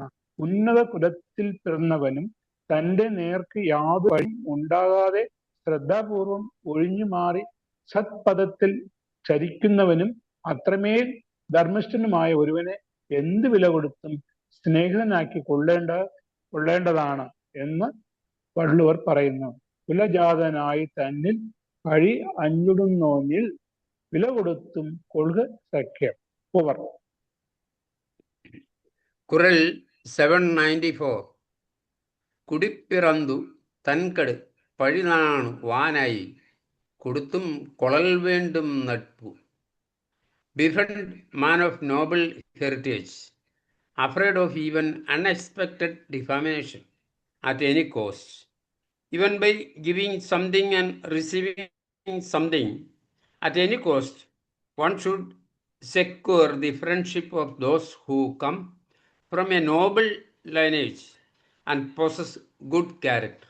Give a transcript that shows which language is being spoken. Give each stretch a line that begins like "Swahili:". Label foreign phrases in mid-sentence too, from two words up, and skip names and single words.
Malayalam: ഉന്നത കുലത്തിൽ പിറന്നവനും തന്റെ നേർക്ക് യാതൊരു വഴി ഉണ്ടാകാതെ ശ്രദ്ധാപൂർവം ഒഴിഞ്ഞു മാറി സത്പഥത്തിൽ ചരിക്കുന്നവനും അത്രമേൽ ധർമ്മിഷ്ഠനുമായ ഒരുവനെ എന്ത് വില കൊടുത്തും സ്നേഹിതനാക്കി കൊള്ളേണ്ടതാണ് എന്ന് വള്ളുവർ പറയുന്നു. കുലജാതനായി തന്നിൽ പഴി അഞ്ചുടുന്നോനിൽ വില കൊടുത്തും കൊള്ളുക സഖ്യം. ഓവർ.
Tamil: குறள் 794. குடிப்பிறந்து தன்கடு பழிநாணு வானாய் கொடுத்தும் கொளல் வேண்டும் நட்பு.
English: Befriend man of noble heritage, afraid of even unexpected defamation at any cost. Even by giving something and receiving something at any cost, one should secure the friendship of those who come from a noble lineage and possess good character.